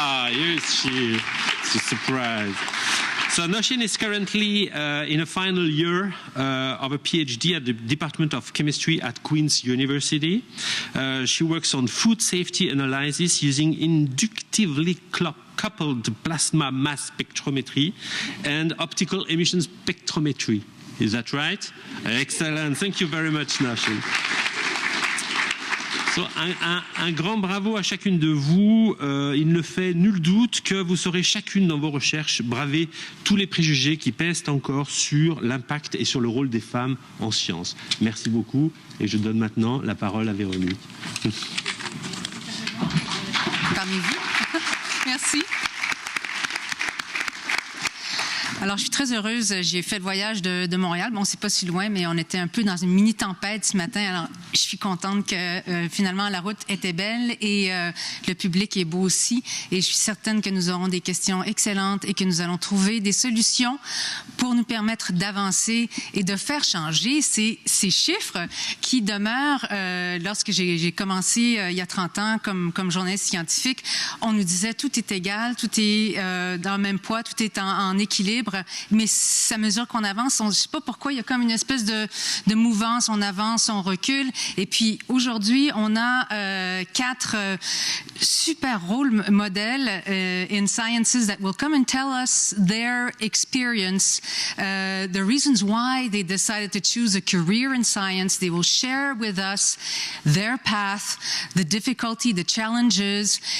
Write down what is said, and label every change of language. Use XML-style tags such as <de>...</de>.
<en>Yes, it's a surprise. So Nashin is currently in a final year of a PhD at the Department of Chemistry at Queen's University. She works on food safety analysis using inductively coupled plasma mass spectrometry and optical emission spectrometry. Is that right? Excellent. Thank you very much, Nashin.</en> <fr>So, un grand bravo à chacune de vous. Il ne fait nul doute que vous saurez chacune dans vos recherches braver tous les préjugés qui pèsent encore sur l'impact et sur le rôle des femmes en sciences. Merci beaucoup et je donne maintenant la parole à Véronique. Parmi vous. Merci. Alors, je suis très heureuse. J'ai fait le voyage de Montréal. Bon, c'est pas si loin, mais on était un peu dans une mini-tempête ce matin. Alors, je suis contente que finalement la route était belle et le public est beau aussi. Et je suis certaine que nous aurons des questions excellentes et que nous allons trouver des solutions pour nous permettre d'avancer et de faire changer ces chiffres qui demeurent. Lorsque j'ai commencé il y a 30 ans comme journaliste scientifique, on nous disait tout est égal, tout est dans le même poids, tout est en équilibre. Mais à mesure qu'on avance, on ne sait pas pourquoi, il y a comme une espèce de mouvance, on avance, on recule. Et puis aujourd'hui, on a 4 super rôles modèles</fr> <en>in sciences that will come and tell us their experience, the reasons why they decided to choose a career in science. They will share with us their path, the difficulty, the challenges.</en>